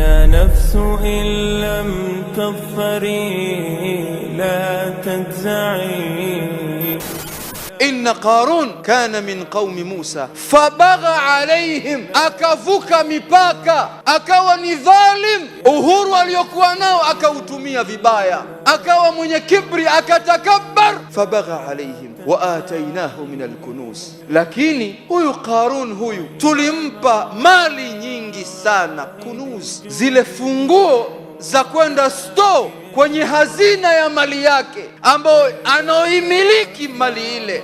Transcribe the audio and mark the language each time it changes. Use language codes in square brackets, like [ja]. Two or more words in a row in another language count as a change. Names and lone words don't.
[ar] نفس إن لم تظفري لا تجزعي. إن قارون كان من قوم موسى فبغى عليهم, [sw] akavuka mipaka, akawa ni dhalim. Uhuru aliyokuwa nao akautumia vibaya, akawa mwenye kibri, akatakabbar. [ar] فبغى عليهم وآتيناه من الكنوز. [sw] Lakini huyu Qarun huyu tulimpa mali nyingi sana, kunuz, zile funguo za kwenda store kwenye hazina ya mali yake ambao anaoimiliki mali ile.